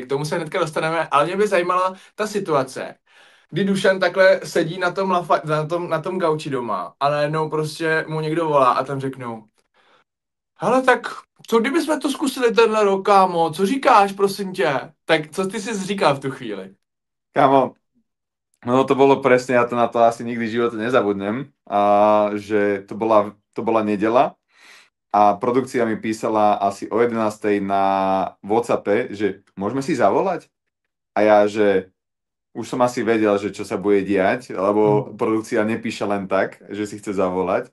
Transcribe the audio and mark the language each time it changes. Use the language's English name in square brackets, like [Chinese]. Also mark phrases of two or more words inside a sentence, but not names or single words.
[Czech] K tomu se hnedka dostaneme, ale mě by zajímala ta situace, kdy Dušan takhle sedí na tom gauči doma a najednou prostě mu někdo volá a tam řeknou: hele, tak co kdybychom to zkusili tenhle rok, kámo? Co říkáš, prosím tě? Tak co ty si říkal v tu chvíli? [Slovak] Kámo, no to bolo presne, ja to na to asi nikdy v živote nezabudnem, že to bola nedela a produkcia mi písala asi o 11:00 na WhatsAppe, že môžeme si zavolať? A ja, že už som asi vedel, že čo sa bude diať, lebo produkcia nepíše len tak, že si chce zavolať.